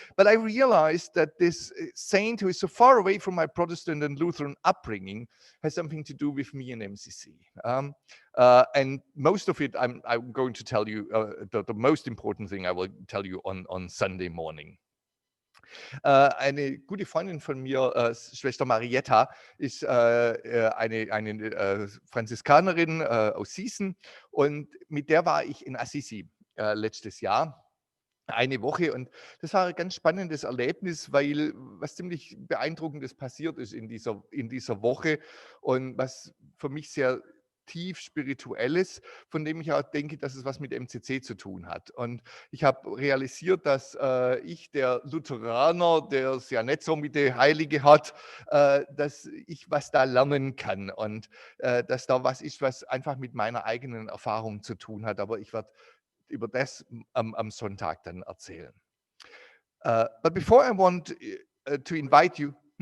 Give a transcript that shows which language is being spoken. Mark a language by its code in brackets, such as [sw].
[en] But I realized that this saint who is so far away from my Protestant and Lutheran upbringing has something to do with me and MCC. And most of it, I'm going to tell you, the most important thing I will tell you on Sunday morning. [de] Eine gute Freundin von mir, Schwester Marietta, ist eine Franziskanerin aus Sießen, und mit der war ich in Assisi letztes Jahr. Eine Woche, und das war ein ganz spannendes Erlebnis, weil was ziemlich Beeindruckendes passiert ist in dieser Woche und was für mich sehr tief spirituelles, von dem ich auch denke, dass es was mit MCC zu tun hat. Und ich habe realisiert, dass ich, der Lutheraner, der es ja nicht so mit der Heilige hat, dass ich was da lernen kann und dass da was ist, was einfach mit meiner eigenen Erfahrung zu tun hat. Aber ich werde über das am Sonntag dann erzählen. [en] But before I want to invite you...